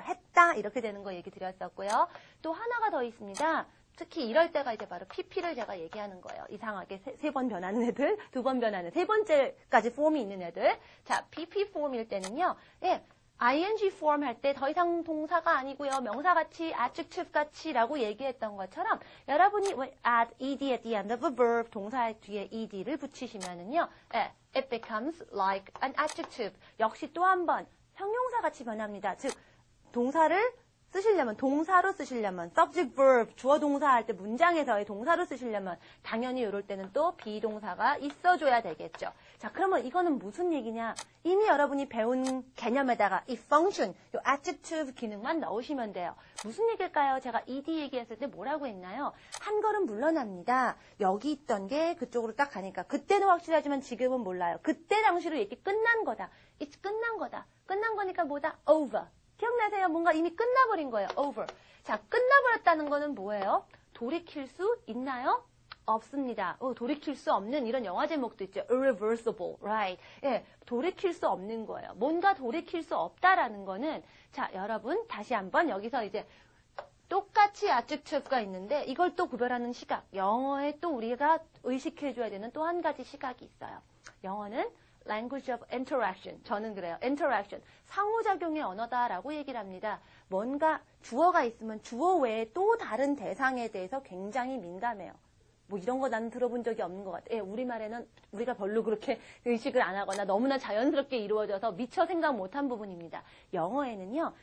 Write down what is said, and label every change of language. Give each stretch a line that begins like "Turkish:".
Korean: 했다 이렇게 되는 거 얘기 드렸었고요. 또 하나가 더 있습니다. 특히 이럴 때가 이제 바로 pp를 제가 얘기하는 거예요. 이상하게 세 번 변하는 애들, 두 번 변하는, 세 번째까지 폼이 있는 애들. 자, pp 폼일 때는요. ing form 할 때 더 이상 동사가 아니고요. 명사같이, adjective 같이라고 얘기했던 것처럼 여러분이
English: add ed at the end of a verb,
Korean: 동사 뒤에 ed를 붙이시면은요.
English: it becomes like an adjective.
Korean: 역시 또 한 번 형용사같이 변합니다. 즉, 동사를 쓰시려면, 동사로 쓰시려면, subject verb, 주어 동사 할 때 문장에서의 동사로 쓰시려면 당연히 이럴 때는 또 비동사가 있어줘야 되겠죠. 자, 그러면 이거는 무슨 얘기냐? 이미 여러분이 배운 개념에다가 이 function, 이 adjective 기능만 넣으시면 돼요. 무슨 얘기일까요? 제가 ed 얘기했을 때 뭐라고 했나요? 한 걸음 물러납니다. 여기 있던 게 그쪽으로 딱 가니까 그때는 확실하지만 지금은 몰라요. 그때 당시로 얘기 끝난 거다. It's 끝난 거다. 끝난 거니까 뭐다? Over. 기억나세요? 뭔가 이미 끝나버린 거예요.
English: Over.
Korean: 자, 끝나버렸다는 거는 뭐예요? 돌이킬 수 있나요? 없습니다. 돌이킬 수 없는 이런 영화 제목도 있죠.
English: Irreversible, right?
Korean: 돌이킬 수 없는 거예요. 뭔가 돌이킬 수 없다라는 거는 자, 여러분 다시 한번 여기서 이제 똑같이 adjective가 있는데 이걸 또 구별하는 시각. 영어에 또 우리가 의식해줘야 되는 또 한 가지 시각이 있어요. 영어는
English: language of interaction.
Korean: 저는 그래요. interaction. 상호작용의 언어다라고 얘기를 합니다. 뭔가 주어가 있으면 주어 외에 또 다른 대상에 대해서 굉장히 민감해요. 뭐 이런 거 나는 들어본 적이 없는 것 같아요. 우리말에는 우리가 별로 그렇게 의식을 안 하거나 너무나 자연스럽게 이루어져서 미처 생각 못한 부분입니다. 영어에는요.